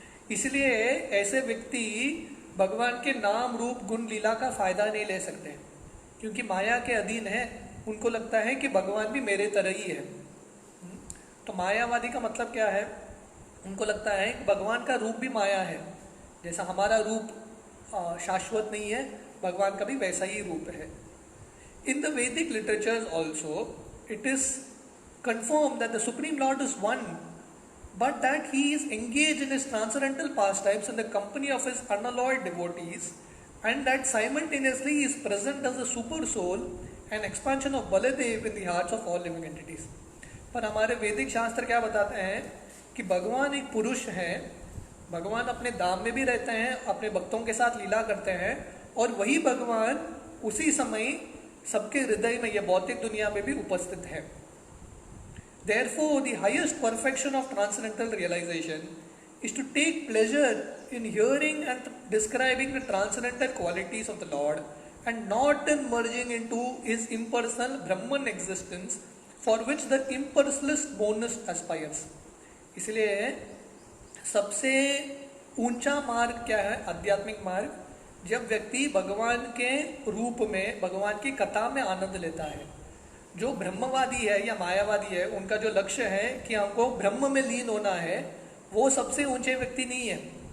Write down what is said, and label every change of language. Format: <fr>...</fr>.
<hi>इसलिए ऐसे व्यक्ति भगवान के नाम रूप गुण लीला का फायदा नहीं ले सकते क्योंकि माया के अधीन है. उनको लगता है कि भगवान भी मेरे तरह ही है. तो मायावादी का मतलब क्या है, उनको लगता है कि भगवान का रूप भी माया है, जैसा हमारा रूप शाश्वत नहीं है, भगवान का भी वैसा ही रूप है.</hi> <en>In the Vedic literatures also it is confirmed that the Supreme Lord is one, but that he is engaged in his transcendental pastimes in the company of his unalloyed devotees, and that simultaneously he is present as a super soul and expansion of Baladev in the hearts of all living entities.</en> <hi>पर हमारे वैदिक शास्त्र क्या बताते हैं कि भगवान एक पुरुष हैं, भगवान अपने धाम में भी रहते हैं, अपने भक्तों के साथ लीला करते हैं, और वही भगवान उसी समय सबके हृदय में, यह भौतिक दुनिया में भी उपस्थित है.</hi> <en>Therefore, the highest perfection of transcendental realization is to take pleasure in hearing and describing the transcendental qualities of the Lord, and not in merging into his impersonal Brahman existence, for which the impersonalist monist aspires.</en> <hi>इसलिए सबसे ऊंचा मार्ग क्या है, आध्यात्मिक मार्ग, जब व्यक्ति भगवान के रूप में, भगवान की कथा में आनंद लेता है. जो ब्रह्मवादी है या मायावादी है, उनका जो लक्ष्य है कि हमको ब्रह्म में लीन होना है, वो सबसे ऊंचे व्यक्ति नहीं है.</hi>